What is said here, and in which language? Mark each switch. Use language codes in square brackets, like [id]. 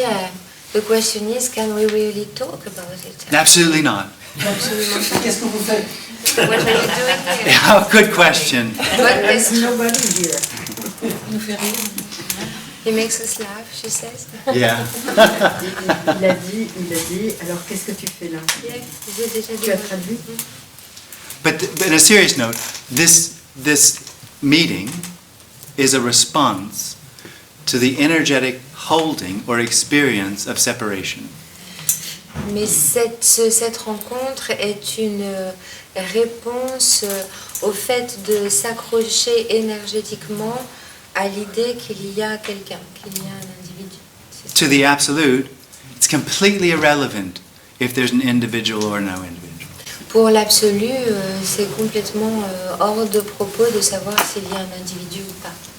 [en] Yeah, the question is, can we really talk about it? Absolutely not. [fr] Absolument. Qu'est-ce que vous faites? [en] What are you doing here? Yeah, good question. What There's question? nobody here. [fr] Il nous fait rire. [en] He makes us laugh, she says. Yeah. [fr] Il a dit, alors qu'est-ce que tu fais là? Yeah, j'ai déjà dit. Tu as traduit? [en] But in a serious note, this meeting is a response to the energetic holding or experience of separation. [fr] Mais cette rencontre est une réponse au fait de s'accrocher énergétiquement à l'idée qu'il y a quelqu'un, qu'il y a un individu. C'est [en] To the absolute, it's completely irrelevant if there's an individual or no individual. [fr] Pour l'absolu, c'est complètement hors de propos de savoir s'il y a un individu ou pas.